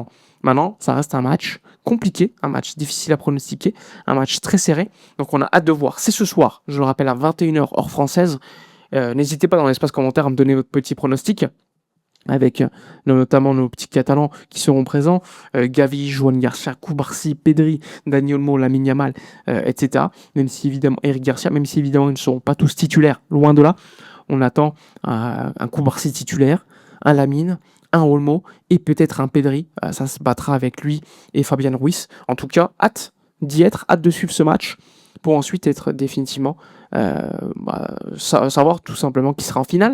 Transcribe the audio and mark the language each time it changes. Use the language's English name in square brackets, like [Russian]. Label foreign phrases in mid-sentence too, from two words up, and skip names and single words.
[French] Maintenant, ça reste un match compliqué, un match difficile à pronostiquer, un match très serré, donc on a hâte de voir. C'est ce soir, je le rappelle, à 21h heure française. N'hésitez pas dans l'espace commentaire à me donner votre petit pronostic, avec notamment nos petits Catalans qui seront présents, Gavi, Juan Garcia, Cubarsí, Pedri, Dani Olmo, Lamine Yamal, etc. Même si évidemment Eric Garcia, même si évidemment ils ne seront pas tous titulaires, loin de là. On attend un Cubarsí titulaire, un Lamine, un Olmo et peut-être un Pedri. Ça se battra avec lui et Fabian Ruiz. En tout cas, hâte d'y être, hâte de suivre ce match pour ensuite être définitivement savoir tout simplement qui sera en finale.